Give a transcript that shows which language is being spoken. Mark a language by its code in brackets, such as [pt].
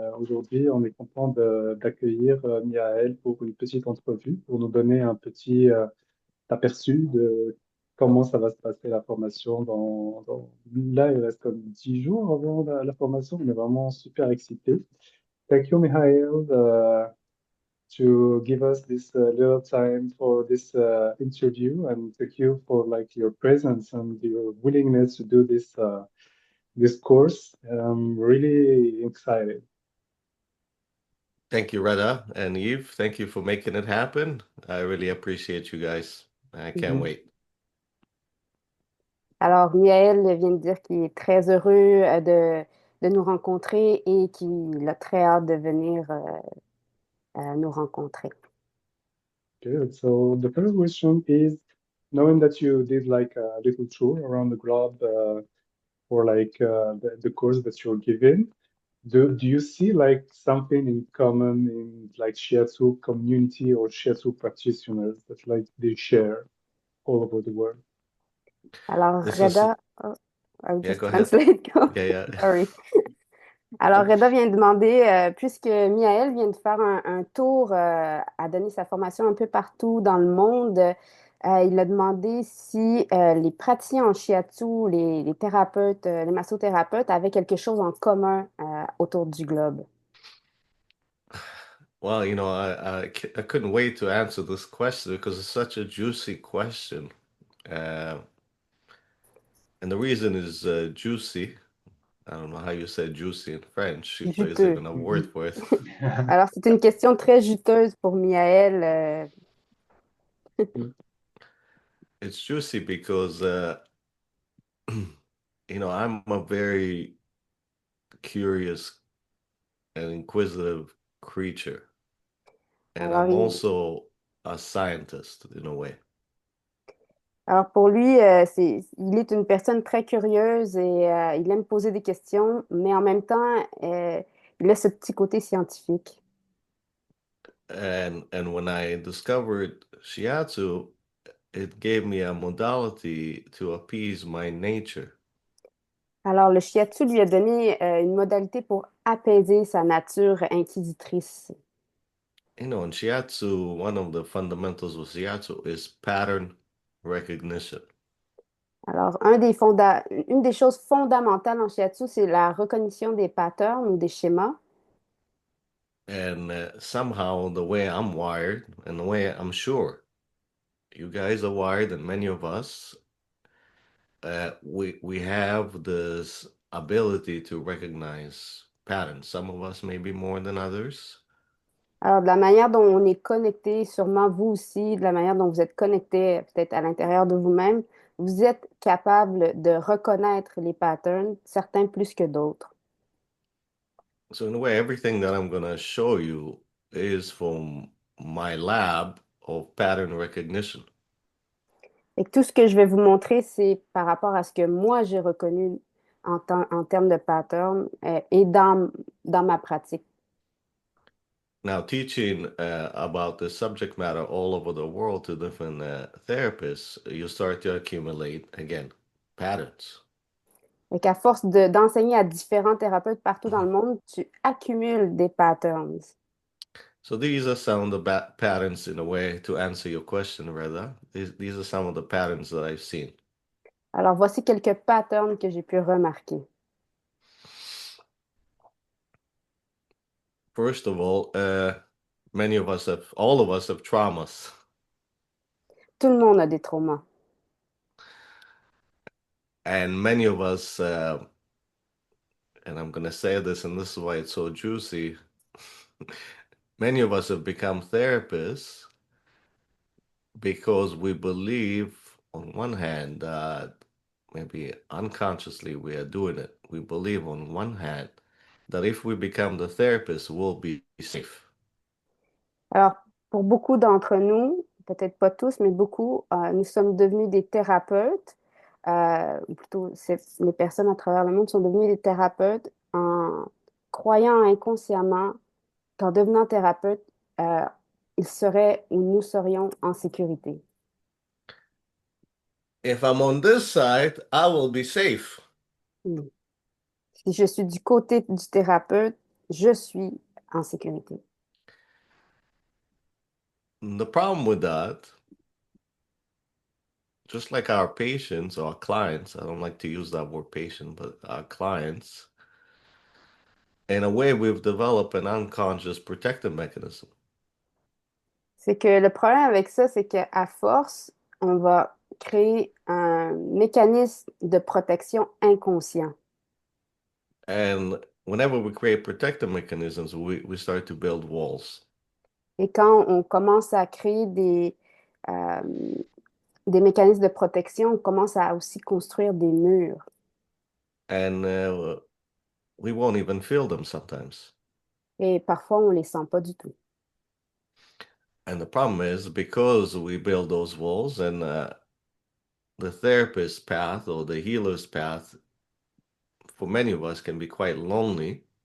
[fr] Aujourd'hui, on est content d'accueillir Mihael pour une petite entrevue, pour nous donner un petit aperçu de comment ça va se passer la formation Là, il reste comme 10 jours avant la formation. On est vraiment super excités. [en] Thank you, Mihael, to give us this little time for this interview, and thank you for like your presence and your willingness to do this course. I'm really excited. Thank you, Reda and Yves. Thank you for making it happen. I really appreciate you guys. I can't Mhm. wait. [fr] Alors, Mihael vient de dire qu'il est très heureux de nous rencontrer et qu'il a très hâte de venir nous rencontrer. [en] Good. So the first question is, knowing that you did like a little tour around the globe for like the course that you're giving, do you see like something in common in like Shiatsu community or Shiatsu practitioners that like they share all over the world? [fr] Alors, [en] This is, Reda, oh, I'll yeah, just go ahead. translate. Go. Yeah, yeah. Sorry. [fr] Alors, Reda vient de demander, puisque Mihael vient de faire un tour, à donner sa formation un peu partout dans le monde, il a demandé si les praticiens en shiatsu, les thérapeutes, les massothérapeutes avaient quelque chose en commun autour du globe. [en] Well, I couldn't wait to answer this question because it's such a juicy question. Uh, and the reason is juicy. I don't know how you say juicy in French, if there's [fr] Juteux. [en] even a word for it. [fr] Alors, c'est une question très juteuse pour Mihael. [en] It's juicy because, I'm a very curious and inquisitive creature. And [fr] Alors, [en] I'm also a scientist in a way. [fr] pour lui, il est une personne très curieuse et il aime poser des questions, mais en même temps, il a ce petit côté scientifique. [en] And when I discovered shiatsu, it gave me a modality to appease my nature. [fr] Alors, le shiatsu lui a donné une modalité pour apaiser sa nature inquisitrice. [en] In shiatsu, one of the fundamentals of shiatsu is pattern recognition. [fr] Alors, une des choses fondamentales en shiatsu, c'est la reconnaissance des patterns ou des schémas. [en] And somehow the way I'm wired and the way I'm sure you guys are wired and many of us, we have this ability to recognize patterns. Some of us maybe more than others. [fr] Alors, de la manière dont on est connecté, sûrement vous aussi, de la manière dont vous êtes connecté peut-être à l'intérieur de vous-même, vous êtes capable de reconnaître les patterns, certains plus que d'autres. [en] So in a way, everything that I'm gonna show you is from my lab of pattern recognition. [fr] Et que tout ce que je vais vous montrer, c'est par rapport à ce que moi j'ai reconnu en termes de patterns et dans ma pratique. [en] Now, teaching about the subject matter all over the world to different therapists, you start to accumulate again patterns. [fr] Et qu'à force d'enseigner à différents thérapeutes partout dans le monde, tu accumules des patterns. [en] So these are some of the patterns in a way to answer your question, rather. These are some of the patterns that I've seen. [fr] Alors, voici quelques patterns que j'ai pu remarquer. [en] First of all, all of us have traumas. [fr] Tout le monde a des traumas. [en] And many of us, and I'm going to say this, and this is why it's so juicy, many of us have become therapists because we believe, on one hand, that maybe unconsciously we are doing it. We believe, on one hand, that if we become the therapist, we'll be safe. [fr] Alors, pour beaucoup d'entre nous, peut-être pas tous, mais beaucoup, nous sommes devenus des thérapeutes, ou plutôt les personnes à travers le monde sont devenues des thérapeutes en croyant inconsciemment qu'en devenant thérapeute, euh, ils seraient ou nous serions en sécurité. [en] If I'm on this side, I will be safe. Mm. [fr] Si je suis du côté du thérapeute, je suis en sécurité. [en] The problem with that, just like our patients or our clients, I don't like to use that word patient, but our clients, in a way, we've developed an unconscious protective mechanism. [fr] C'est que le problème avec ça, c'est qu'à force, on va créer un mécanisme de protection inconscient. [en] And whenever we create protective mechanisms, we start to build walls. [fr] Et quand on commence à créer euh, des mécanismes de protection, on commence à aussi construire des murs. [en] And we won't even feel them sometimes. [fr] Et parfois, on ne les sent pas du tout. [en] And the problem is because we build those walls and the therapist's path or the healer's path for many of us can be quite lonely.